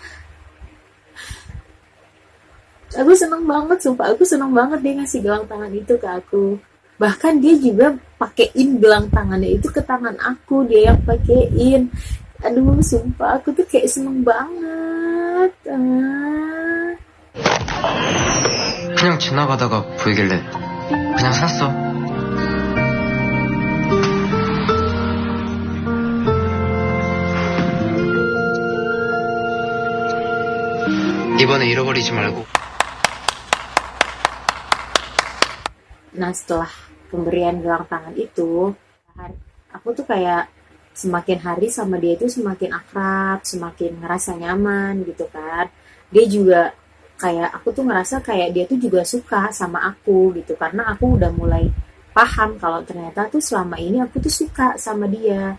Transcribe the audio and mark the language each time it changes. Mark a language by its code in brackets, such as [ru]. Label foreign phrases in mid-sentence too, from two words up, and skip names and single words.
[id] Aku seneng banget, sumpah aku seneng banget dia ngasih gelang tangan itu ke aku. Bahkan dia juga pakein gelang tangannya itu ke tangan aku, dia yang pakein. Aduh, sumpah aku tuh kayak seneng banget. [ko] 그냥 지나가다가 보이길래 그냥 샀어. 이번에 잃어버리지 말고. [id] Nah, setelah pemberian gelang tangan itu, aku tuh kayak semakin hari sama dia itu semakin akrab, semakin ngerasa nyaman gitu kan. Dia juga kayak, aku tuh ngerasa kayak dia tuh juga suka sama aku gitu, karena aku udah mulai paham kalau ternyata tuh selama ini aku tuh suka sama dia.